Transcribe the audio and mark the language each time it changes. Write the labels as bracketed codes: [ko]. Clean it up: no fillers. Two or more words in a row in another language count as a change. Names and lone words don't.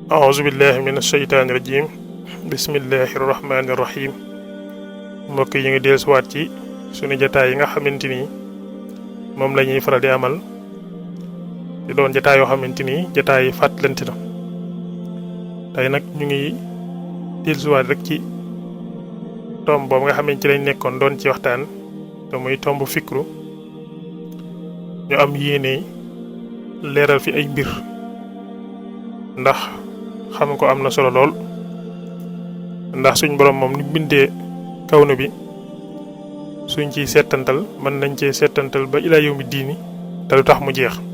[ar] أعوذ بالله من الشيطان الرجيم بسم الله الرحمن الرحيم [wo] mbokk yi nga dellusiwaat ci sunu jotaay yi nga xamante ni moom la ñuy faral di amal di doon jotaay yoo xamante ni jotaay yi fàttalante la tey nag ñu ngi dellusiwaat rek ci tomb boobu nga xamante ci lañ nekkoon doon ci waxtaan te muy tomb fikru ñu am yéene leeral fi ay mbir ndax xam ko am na solo lool ndax suñ borom moom ni bindee kawnu bi suñ ciy settantal mën nañ cee settantal ba [ar] إلى يوم الدين [wo] te lu tax mu jeex